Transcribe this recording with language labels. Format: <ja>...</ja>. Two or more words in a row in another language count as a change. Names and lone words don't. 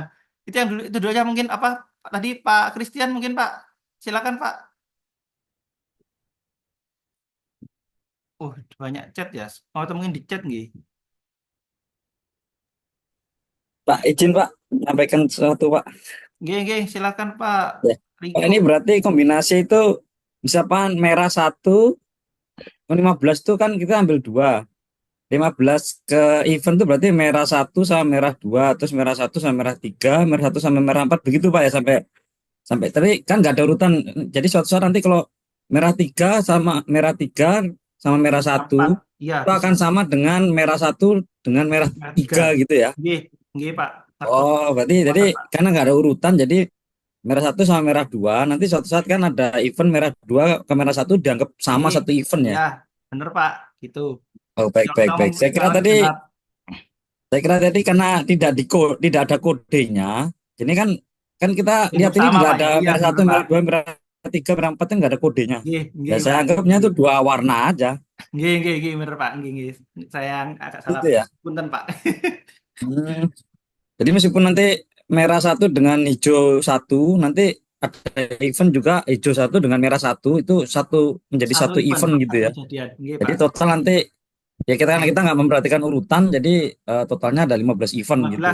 <id>Itu dulu aja mungkin apa tadi Pak Christian mungkin Pak. Silakan Pak. Oh, banyak chat ya. Oh, atau mungkin di chat nggih. Pak, izin Pak, menyampaikan sesuatu Pak.</id> <jv>Nggih, nggih.</jv> <id>Silakan Pak Ya. Pak, Riko. ini berarti kombinasi itu misalkan merah 1, 15 itu kan kita ambil 2. 15 ke event itu berarti merah 1 sama merah 2, terus merah 1 sama merah 3, merah 1 sama merah 4, begitu Pak ya sampai sampai tapi kan nggak ada urutan. Jadi suatu saat nanti kalau merah 3 sama merah 1 Empat. Iya, itu bisa. akan sama dengan merah 1 dengan merah Merah 3 3. gitu ya.</id> <jv>Nggih, nggih Pak.</jv> <id>Oh, berarti jadi Sepakat, Pak. karena nggak ada urutan, jadi merah 1 sama merah 2 nanti suatu saat kan ada event merah 2 ke merah 1 dianggap sama Nggih. satu event ya. Ya, bener Pak. Gitu. Oh, baik, Kalau baik, kita baik. ngomong sangat genap. Saya kira tadi karena tidak ada kodenya. Jadi kan kan kita lihat ini Sama nggak Pak ada ya. Iya, merah bener 1, Pak. merah 2, merah 3, merah 4 itu nggak ada kodenya. Nggih, Ya nggih saya Pak. anggapnya itu dua warna aja,</id> <jv>Nggih, nggih, nggih, bener Pak. Nggih, nggih.</jv> <id>Saya agak salah. gitu ya. Punten Pak. Hmm. Jadi meskipun nanti merah 1 dengan hijau 1, nanti ada event juga hijau 1 dengan merah 1 itu menjadi Satu satu event, event gitu satu ya. kejadian. Nggih Jadi Pak. total nanti ya kita nggak memperhatikan urutan, jadi totalnya ada 15 event gitu.</id>